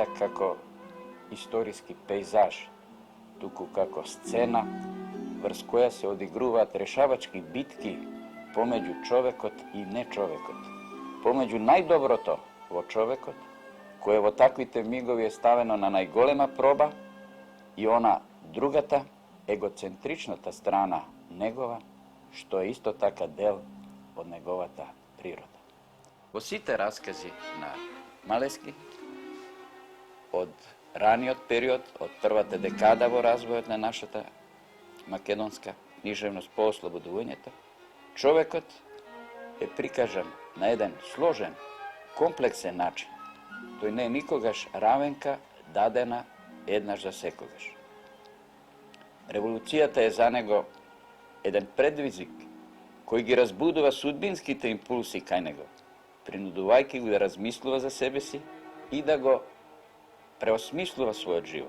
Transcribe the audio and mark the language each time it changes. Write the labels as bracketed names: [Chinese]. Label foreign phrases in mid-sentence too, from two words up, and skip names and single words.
[Macedonian] како историски пейзаж, туку како сцена врз која се одигруваат решавачки битки помеѓу човекот и нечовекот, помеѓу најдоброто во човекот, кое во таквите мигови е ставено на најголема проба, и она другата, егоцентричната страна негова, што е исто така дел од неговата природа. Во сите раскази на Малески, од раниот период, од првата декада во развојот на нашата македонска книжевност по ослободувањето, човекот [Serbian] je prikažan na jedan složen, kompleksen način. [Macedonian] Тој не е никогаш равенка дадена еднаш за секогаш. Револуцијата е за него еден предвизик кој ги разбудува судбинските импулси кај него, принудувајќи го да размислува за себе си и да го преосмислува својот живот.